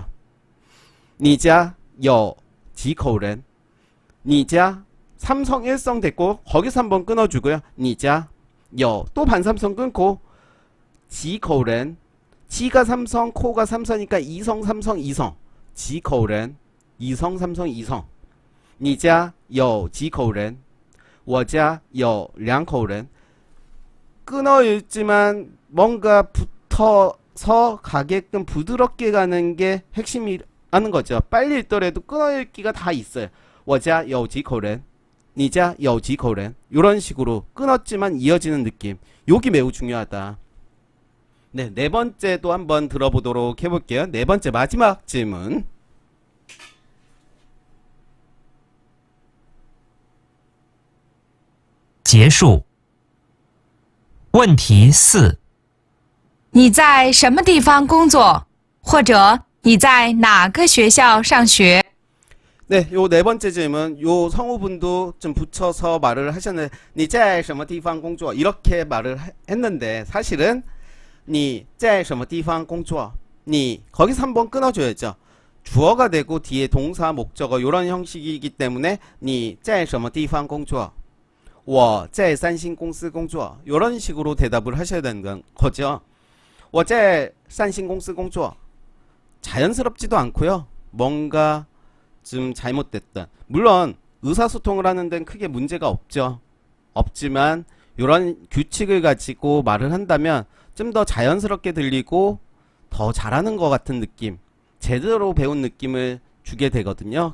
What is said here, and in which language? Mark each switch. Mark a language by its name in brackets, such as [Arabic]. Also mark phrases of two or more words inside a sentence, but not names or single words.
[Chinese] 你家有几口人 [Korean] 니자 삼성 일성 됐고 거기서 한번 끊어주고요. [Chinese] 你家有 [Korean] 또 반삼성 끊고 [Chinese] 几口人 [Korean] 지가 삼성 코가 삼성이니까 이성 삼성 이성 [Chinese] 几口人 [Korean] 이성 삼성 이성. [Chinese] 你家有几口人? 我家有2口人. [Korean] 끊어 읽지만 뭔가 붙어서 가게끔 부드럽게 가는 게 핵심이라는 거죠. 빨리 읽더라도 끊어 읽기가 다 있어요. [Chinese] 我家有几口人? 你家有几口人? [Korean] 이런 식으로 끊었지만 이어지는 느낌. 요기 매우 중요하다. 네, 네 번째도 한번 들어보도록 해볼게요. 네 번째 마지막 질문. [Chinese] 结束。 问题4： 你在什么地方工作？或者你在哪个学校上学？ [Korean] 네, 요 네 번째 질문, 요 성우분도 좀 붙여서 말을 하셨는데, [Chinese] 你在什么地方工作? [Korean] 이렇게 말을 했는데, 사실은, [Chinese] 你在什么地方工作? 你, [Korean] 거기서 한번 끊어줘야죠. 주어가 되고, 뒤에 동사, 목적어, 요런 형식이기 때문에, [Chinese] 你在什么地方工作? 我在三星公司工作. [Korean] 요런 식으로 대답을 하셔야 되는 거죠. 我在三星公司工作. 자연스럽지도 않고요. 뭔가, 좀 잘못됐다. 물론 의사소통을 하는 데는 크게 문제가 없죠. 없지만 이런 규칙을 가지고 말을 한다면 좀 더 자연스럽게 들리고 더 잘하는 것 같은 느낌, 제대로 배운 느낌을 주게 되거든요.